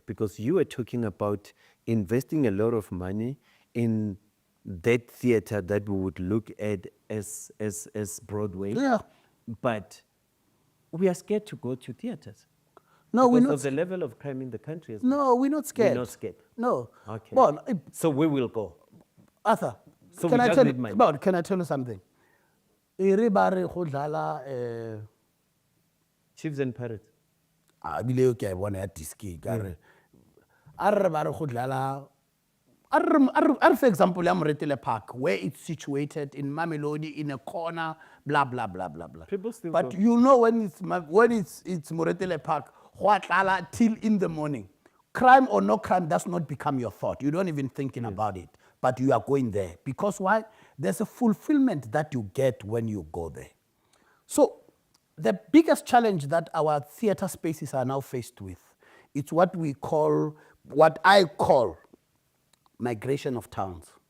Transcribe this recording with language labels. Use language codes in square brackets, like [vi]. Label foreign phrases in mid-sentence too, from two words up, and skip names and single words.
[en] Because you were talking about investing a lot of money in that theater that we would look at as Broadway. Yeah. But we are scared to go to theaters. No, we're Because not. of the level of crime in the country. As No, we're not scared. We're not scared. No. Okay. Well, So we will go. Arthur, So can we I just tell need you, money. Bon, can I tell you something? [nso] Ere ba re go dlala, [en] Chiefs and pirates. [nso] bile ke a bona ya diski ka re. A re ba re go dlala, a re [en] for example ya Moretele Park, where it's situated in Mamelodi in a corner, blah blah blah blah blah. People still But go. you know when it's Moretele Park, [nso] go a tlala [en] till in the morning. Crime or no crime does not become your thought. You don't even thinking about it, but you are going there. Because why? There's a fulfillment that you get when you go there. So the biggest challenge that our theater spaces are now faced with, it's what I call migration of towns.